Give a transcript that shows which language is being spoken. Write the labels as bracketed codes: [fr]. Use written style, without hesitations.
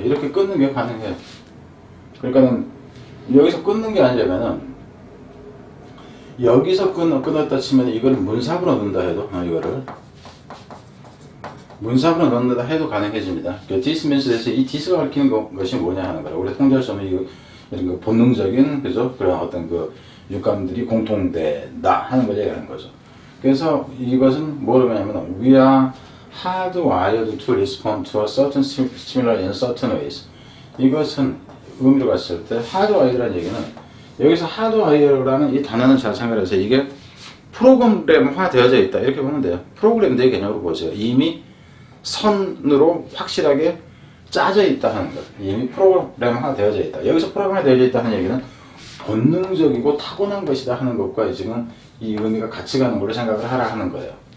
[ko] 이렇게 끊는 게 가능해요. 그러니까는 여기서 끊는 게 아니라면은 여기서 끊었다 치면 이거를 문sab으로 넣는다 해도 이거를 문sab으로 넣는다 해도 가능해집니다. [en] This means that [ko] 이 this가 가리키는 것이 뭐냐 하는 거라. 우리가 통제할 수 없는 이런 거 본능적인 그죠? 그런 어떤 그 육감들이 공통되다 하는 걸 얘기하는 거죠. 그래서 이것은 뭐라고 하냐면 [en] we are hardwired to respond to a certain stimuli in certain ways. [ko] 이것은 의미로 갔을 때 hardwired라는 얘기는 여기서 hardwired라는 이 단어는 잘 생각해서 이게 프로그램화 되어져 있다 이렇게 보면 돼요. 프로그램의 개념으로 보세요. 이미 선으로 확실하게 짜져 있다 하는 것. 이미 프로그램화 되어져 있다. 여기서 프로그램화 되어져 있다 하는 얘기는 본능적이고 타고난 것이다 하는 것과 지금 이 의미가 같이 가는 걸로 생각을 하라 하는 거예요.